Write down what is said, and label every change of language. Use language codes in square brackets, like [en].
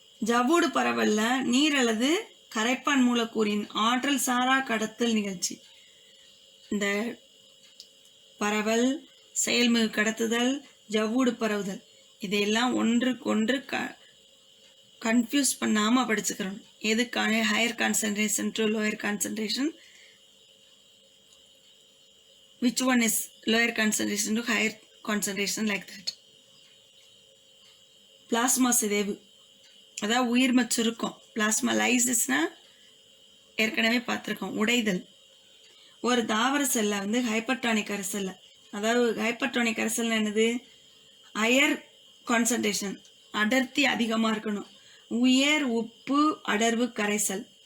[ta] ஜவ்வூடு பரவல்ல நீர் அல்லது கரைப்பான் மூலக்கூறின் ஆற்றல் சாரா கடத்தல் நிகழ்ச்சி. இந்த பரவல், செயல்மிகு கடத்துதல், ஜவ்வூடு பரவுதல் இதையெல்லாம் ஒன்றுக்கொன்று கன்ஃபியூஸ் பண்ணாமல் படிச்சுக்கிறோம். [en] எதுக்கான higher concentration to lower concentration, which one is lower concentration to higher concentration, like that. [ta] Plasma சிதைவு, அதாவது உயிர்ம சுருக்கம். பிளாஸ்மா லைசிஸ்னா ஏற்கனவே பார்த்துருக்கோம், உடைதல். ஒரு தாவர செல்லை வந்து ஹைப்பர்டானிக் கரைசல்ல, அதாவது ஹைப்பர்டானிக் கரைசல்னா என்னது, ஹையர் கான்சன்ட்ரேஷன், அடர்த்தி அதிகமாக இருக்கணும், உயர் உப்பு அடர்வு கரைசல்.